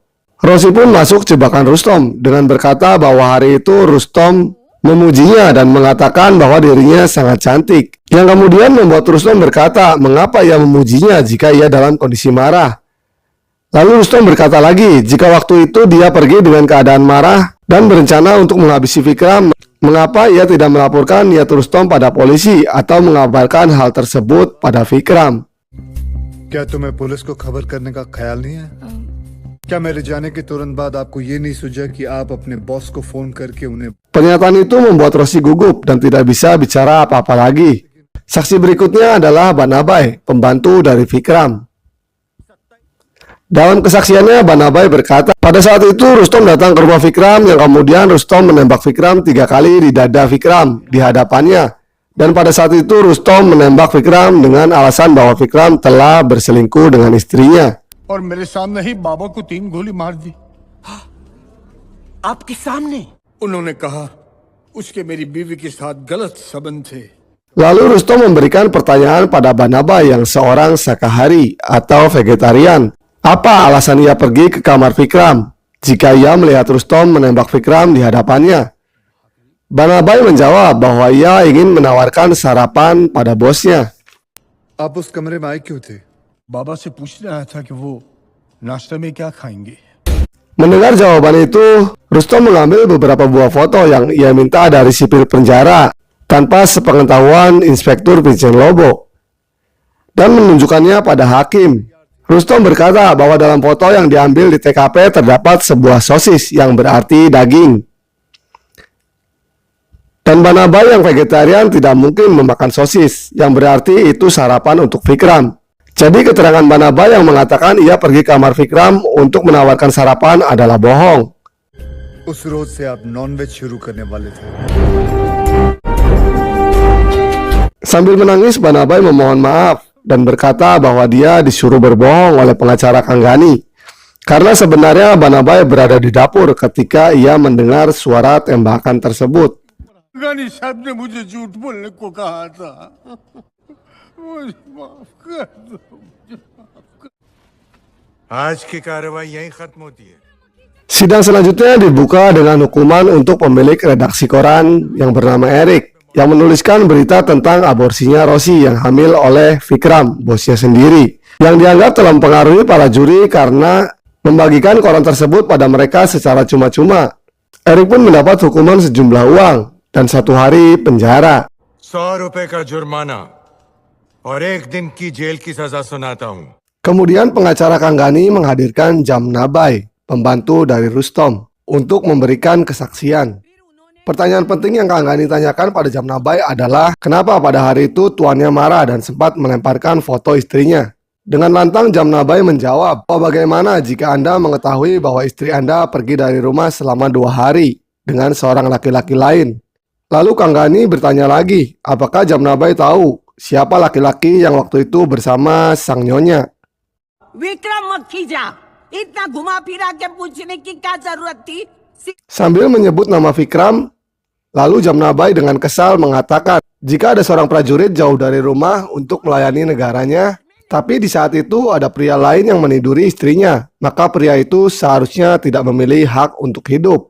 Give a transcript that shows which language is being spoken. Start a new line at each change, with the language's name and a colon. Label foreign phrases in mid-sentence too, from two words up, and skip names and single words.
Indonesian: Rosi pun masuk jebakan Rustom dengan berkata bahwa hari itu Rustom memujinya dan mengatakan bahwa dirinya sangat cantik, yang kemudian membuat Rustom berkata mengapa ia memujinya jika ia dalam kondisi marah. Lalu Rustom berkata lagi jika waktu itu dia pergi dengan keadaan marah dan berencana untuk menghabisi Vikram, mengapa ia tidak melaporkan niat Rustom pada polisi atau mengabarkan hal tersebut pada Vikram.
Hindi: क्या तुम्हें पुलिस को खबर करने का ख्याल नहीं है? क्या मेरे जाने के तुरंत बाद आपको ये नहीं सूझा कि आप अपने बॉस को फोन करके उन्हें
Indonesian: Pernyataan itu membuat Rosi gugup dan tidak bisa bicara apa-apa lagi. Saksi berikutnya adalah Banabai, pembantu dari Vikram. Dalam kesaksiannya, Banabai berkata, pada saat itu Rustom datang ke rumah Vikram, yang kemudian Rustom menembak Vikram 3 kali di dada Vikram di hadapannya. Dan pada saat itu Rustom menembak Vikram dengan alasan bahwa Vikram telah berselingkuh dengan istrinya.
Hindi: और मेरे सामने ही बाबा को 3 गोली मार दी। आपके सामने? उन्होंने कहा उसके मेरी बीवी के साथ गलत संबंध थे।
Indonesian: Lalu Rustom memberikan pertanyaan pada Banabai yang seorang Sakahari atau vegetarian. Apa alasan ia pergi ke kamar Vikram jika ia melihat Rustom menembak Vikram di hadapannya? Banabai menjawab bahwa ia ingin menawarkan sarapan pada bosnya.
Hindi: आप उस कमरे में आए क्यों थे? बाबा से पूछने आया था कि वो नाश्ते में क्या खाएंगे।
Indonesian: Mendengar jawaban itu, Rustom mengambil beberapa buah foto yang ia minta dari sipir penjara tanpa sepengetahuan Inspektur Vincent Lobo dan menunjukkannya pada hakim. Rustom berkata bahwa dalam foto yang diambil di TKP terdapat sebuah sosis yang berarti daging. Dan Banabai yang vegetarian tidak mungkin memakan sosis, yang berarti itu sarapan untuk Vikram. Jadi keterangan Banabai yang mengatakan ia pergi ke kamar Vikram untuk menawarkan sarapan adalah bohong.
Hindi: उस रोज से आप नॉनवेज शुरू करने वाले थे।
Indonesian: Sambil menangis, Banabai memohon maaf dan berkata bahwa dia disuruh berbohong oleh pengacara Kanggani. Karena sebenarnya Banabai berada di dapur ketika ia mendengar suara tembakan tersebut.
Hindi: गानी साहब ने मुझे झूठ बोलने को कहा था। मुझे माफ कर दो। आज की कार्रवाई यहीं खत्म होती है।
Indonesian: Sidang selanjutnya dibuka dengan hukuman untuk pemilik redaksi koran yang bernama Eric yang menuliskan berita tentang aborsinya Rosi yang hamil oleh Vikram, bosnya sendiri, yang dianggap telah mempengaruhi para juri karena membagikan koran tersebut pada mereka secara cuma-cuma. Eric pun mendapat hukuman sejumlah uang dan 1 hari penjara.
Hindi: 100 रुपए का जुर्माना और 1 दिन की जेल की सजा सुनाता हूँ।
Indonesian: Kemudian pengacara Kanggani menghadirkan Jamnabai, pembantu dari Rustom, untuk memberikan kesaksian. Pertanyaan penting yang Kanggani tanyakan pada Jamnabai adalah kenapa pada hari itu tuannya marah dan sempat melemparkan foto istrinya. Dengan lantang Jamnabai menjawab, bagaimana jika Anda mengetahui bahwa istri Anda pergi dari rumah selama 2 hari dengan seorang laki-laki lain? Lalu Kanggani bertanya lagi, apakah Jamnabai tahu siapa laki-laki yang waktu itu bersama sang nyonya?
Hindi: विक्रम मत खींचा, इतना घुमा फिरा के पूछने की क्या जरूरत थी?
Indonesian: Sambil menyebut nama Vikram, lalu Jamnabai dengan kesal mengatakan, jika ada seorang prajurit jauh dari rumah untuk melayani negaranya, tapi di saat itu ada pria lain yang meniduri istrinya, maka pria itu seharusnya tidak memiliki hak untuk hidup.